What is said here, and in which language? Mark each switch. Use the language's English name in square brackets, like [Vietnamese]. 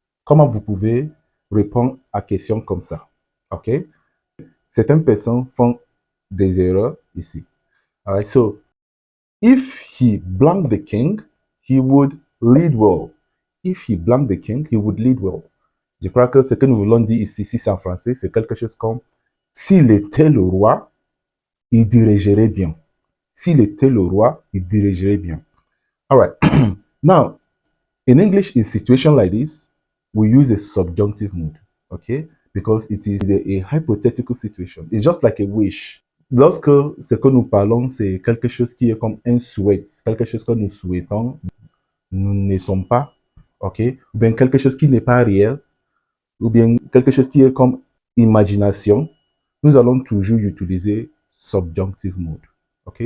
[French] Comment vous pouvez répondre à question comme ça? OK? Certaines personnes font des erreurs ici. [English] All right, so if he blanked the king, he would lead well. If he blanked the king, he would lead well. [French] Je crois que ce que nous voulons dire ici, si c'est en français, c'est quelque chose comme s'il était le roi, il dirigerait bien. S'il était le roi, il dirigerait bien. [English] All right. Now, in English, in situation like this, we use a subjunctive mood, okay? Because it is a hypothetical situation. It's just like a wish. [French] Lorsque ce que nous parlons, c'est quelque chose qui est comme un souhait, quelque chose que nous souhaitons, nous ne sommes pas, ok? Ou bien quelque chose qui n'est pas réel, ou bien quelque chose qui est comme imagination, nous allons toujours utiliser subjunctive mode, ok?